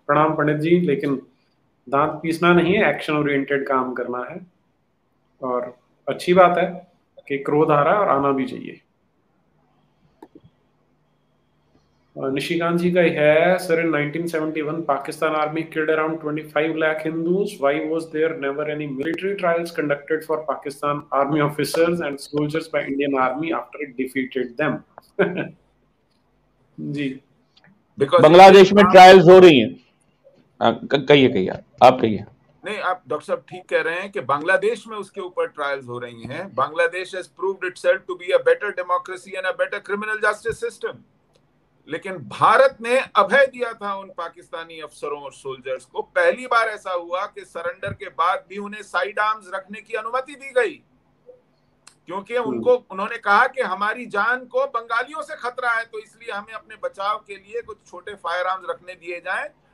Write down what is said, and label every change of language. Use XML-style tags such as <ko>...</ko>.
<hi>प्रणाम पंडित जी, लेकिन दांत पीसना नहीं है, एक्शन ओरिएंटेड काम करना है, और अच्छी बात है कि क्रोध आ रहा है और आना भी चाहिए। निशिकांत जी का है,</hi> <en>Sir in 1971 Pakistan army killed around 25 lakh Hindus. Why was there never any military trials conducted for Pakistan army officers and soldiers by Indian army after it defeated them?</en> <hi>जी, बांग्लादेश में ट्रायल्स हो रही हैं। कहिए आप कहिए। नहीं, आप डॉक्टर साहब ठीक कह रहे हैं कि बांग्लादेश में उसके ऊपर ट्रायल्स हो रही हैं।</hi> <en>Bangladesh has proved itself to be a better democracy and a better criminal justice system.</en> <hi>लेकिन भारत ने अभय दिया था उन पाकिस्तानी अफसरों और सोल्जर्स को। पहली बार ऐसा हुआ कि सरेंडर के बाद भी उन्हें साइड आर्म्स रखने की अनुमति दी गई, क्योंकि उन्होंने कहा कि हमारी जान को बंगालियों से खतरा है, तो इसलिए हमें अपने बचाव के लिए कुछ छोटे फायर आर्म्स रखने दिए जाएं।</hi>